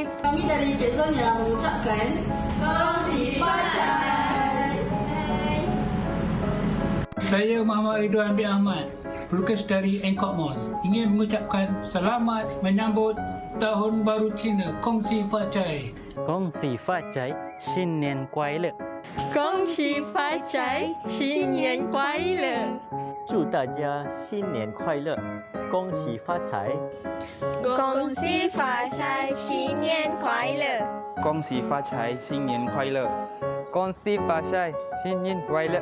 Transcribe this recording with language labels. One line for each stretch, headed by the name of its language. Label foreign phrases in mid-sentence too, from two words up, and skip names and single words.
Malay: Kami dari Jezonya mengucapkan
Chinese: 恭喜发财.
Malay: Saya Muhammad Ridwan bin Ahmad, pelukis dari Angkor Mall. Ingin mengucapkan selamat menyambut Tahun Baru Cina.
Chinese: 恭喜发财. 恭喜发财, 新年快乐。恭喜发财，新年快乐！祝大家新年快乐，恭喜发财！恭喜发财，新年快乐！恭喜发财，新年快乐！恭喜发财，新年快乐！